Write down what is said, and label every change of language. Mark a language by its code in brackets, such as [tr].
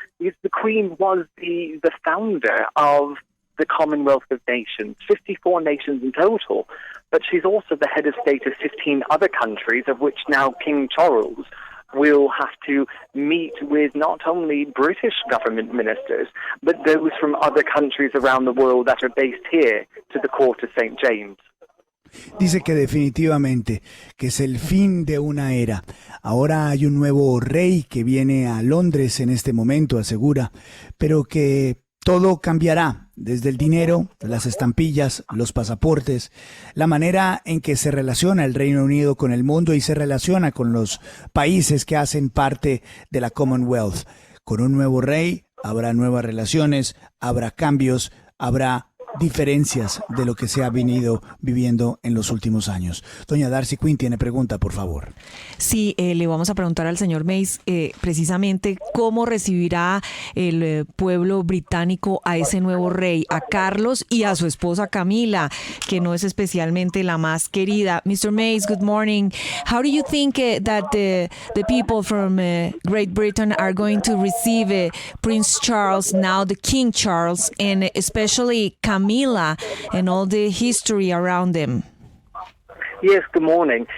[en] Because the Queen was the founder of the Commonwealth of Nations, 54 nations in total, but she's also the head of state of 15 other countries, of which now King Charles will have to meet with not only British government ministers, but those from other countries around the world that are based here to the court of St. James. [es] Dice que definitivamente que es el fin de una era. Ahora hay un nuevo rey que viene a Londres en este momento, asegura, pero que todo cambiará, desde el dinero, las estampillas, los pasaportes, la manera en que se relaciona el Reino Unido con el mundo y se relaciona con los países que hacen parte de la Commonwealth. Con un nuevo rey habrá nuevas relaciones, habrá cambios, habrá diferencias de lo que se ha venido viviendo en los últimos años. Doña Darcy Quinn tiene pregunta, por favor. Sí, le vamos a preguntar al señor Mace precisamente cómo recibirá el pueblo británico a ese nuevo rey, a Carlos y a su esposa Camila, que no es especialmente la más querida. [en] Mr. Mace, good morning. How do you think that the people from Great Britain are going to receive Prince Charles, now the King Charles, and especially Camila and all the history around them? Yes, good morning.